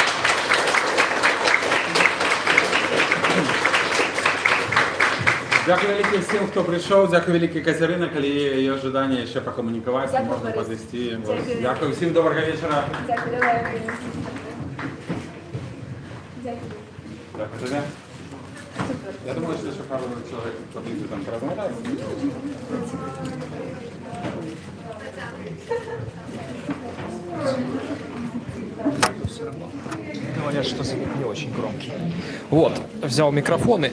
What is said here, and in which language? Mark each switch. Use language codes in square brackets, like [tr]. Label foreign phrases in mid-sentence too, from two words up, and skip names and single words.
[be] Дзякуй вялікі всім, хто прыйшоў. Дзякуй вялікі Кацярына, калі є жаданне яшчэ пакамунікаваць, можна падысці. Дзякуй всім, добрага вечара. Дзякуй, давай. Дзякуй. Дзякуй табе. [ru] Я думаю, что еще пару человек поближе там поразмовляют. Говорят, что звук не очень громкий. Вот, взял микрофоны.